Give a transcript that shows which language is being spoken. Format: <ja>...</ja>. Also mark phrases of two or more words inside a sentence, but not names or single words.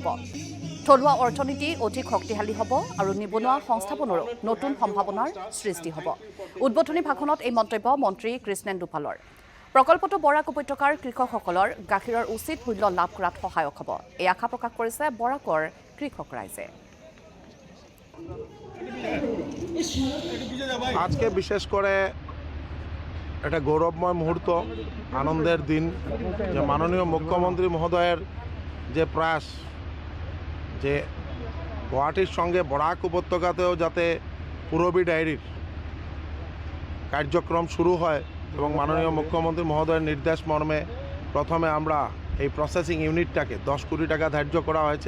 <as>থলুৱা অৰ্থনীতি অধিক শক্তিশালী হ'ব আৰু নিবনুৱা সংস্থাপনৰো নতুন সম্ভাৱনাৰ সৃষ্টি হ'ব। উদ্বোধনী ভাষণত এই মন্তব্য মন্ত্ৰী কৃষ্ণেন্দু পালৰ। প্ৰকল্পটো বৰাক উপত্যকাৰ কৃষকসকলৰ গাখীৰৰ উচিত মূল্য লাভ কৰাত সহায়ক হ'ব। এই আশা প্ৰকাশ কৰিছে বৰাকৰ কৃষক ৰাইজে।</as> <bn>আজকে বিশেষ করে একটা গৌরবময় মুহূর্ত, আনন্দের দিন যে মাননীয় মুখ্যমন্ত্রী মহোদয়ের যে প্রয়াস যে গুয়াহাটির সঙ্গে বরাক উপত্যকাতেও যাতে পুরবী ডায়েরির কার্যক্রম শুরু হয় এবং মাননীয় মুখ্যমন্ত্রী মহোদয়ের নির্দেশ মর্মে প্রথমে আমরা এই</bn> <en>processing unit</en> <bn>10 কোটি টাকা ধার্য করা হয়েছে।</bn>